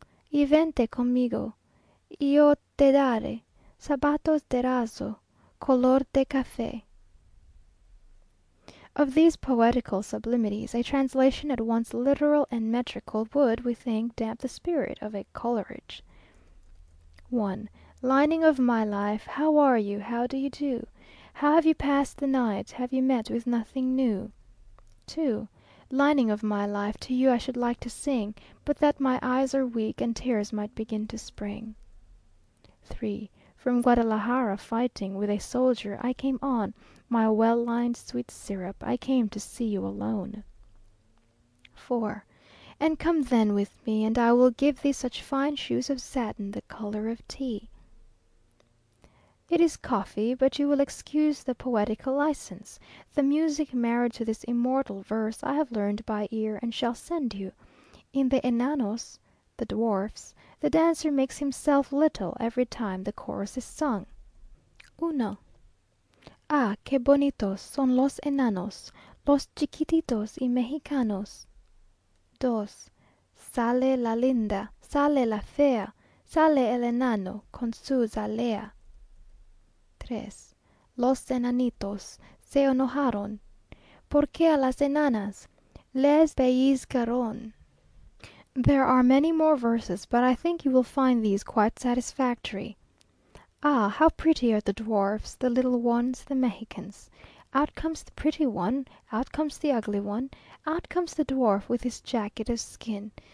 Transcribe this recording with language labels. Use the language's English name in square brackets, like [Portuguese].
[Spanish] Y vente conmigo, y yo te daré zapatos de raso, color de café. [English] Of these poetical sublimities, a translation at once literal and metrical would, we think, damp the spirit of a Coleridge. 1. Lining of my life, how are you? How do you do? How have you passed the night? Have you met with nothing new? 2. Lining of my life, to you I should like to sing, but that my eyes are weak, and tears might begin to spring. 3. From Guadalajara fighting with a soldier I came on, my well-lined sweet syrup, I came to see you alone. 4. And come then with me, and I will give thee such fine shoes of satin, the color of tea. It is coffee, but you will excuse the poetical license. The music married to this immortal verse I have learned by ear, and shall send you. In the enanos, the dwarfs, the dancer makes himself little every time the chorus is sung. 1. [Spanish] Ah, qué bonitos son los enanos, los chiquititos y mexicanos. 2. Sale la linda, sale la fea, sale el enano con su zalea. 3. Los enanitos se enojaron, porque a las enanas les pellizcaron. [English] There are many more verses, but I think you will find these quite satisfactory. Ah, how pretty are the dwarfs, the little ones, the Mexicans! Out comes the pretty one, out comes the ugly one, out comes the dwarf with his jacket of skin.